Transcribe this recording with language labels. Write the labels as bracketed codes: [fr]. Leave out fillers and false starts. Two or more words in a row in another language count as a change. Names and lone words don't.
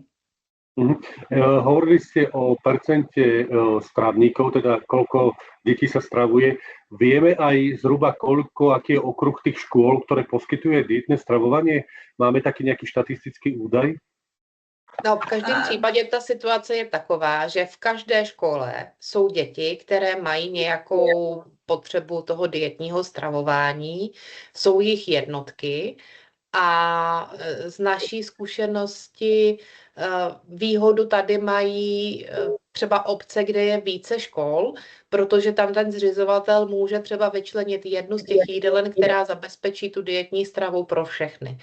[sk] Hovorili ste o percente stravníkov, teda koľko detí sa stravuje. Vieme aj zhruba aký je okruh tých škôl, ktoré poskytuje dietné stravovanie? Máme taký nejaký štatistický údaj? [cs] No, v každém případě ta situace je taková, že v každé škole jsou děti, které mají nějakou potřebu toho dietního stravování, jsou jich jednotky a z naší zkušenosti výhodu tady mají třeba obce, kde je více škol, protože tam ten zřizovatel může třeba vyčlenit jednu z těch jídelen, která zabezpečí tu dietní stravu pro všechny.